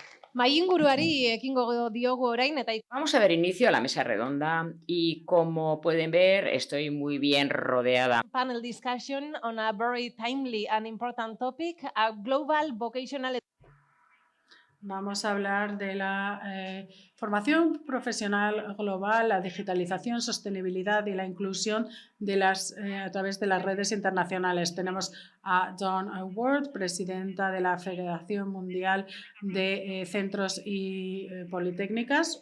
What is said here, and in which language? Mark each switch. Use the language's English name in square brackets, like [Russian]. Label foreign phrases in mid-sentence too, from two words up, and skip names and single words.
[Basque] Mahai inguruari ekingo diogu orain eta [Spanish] Vamos a dar inicio a la mesa redonda y como pueden ver estoy muy bien rodeada. [English] panel discussion on a very timely and important topic, a global vocational. [Spanish] Vamos a hablar de la formación profesional global, la digitalización, sostenibilidad y la inclusión a través de las redes internacionales. Tenemos a Dawn Ward, presidenta de la Federación Mundial de Centros y Politécnicas.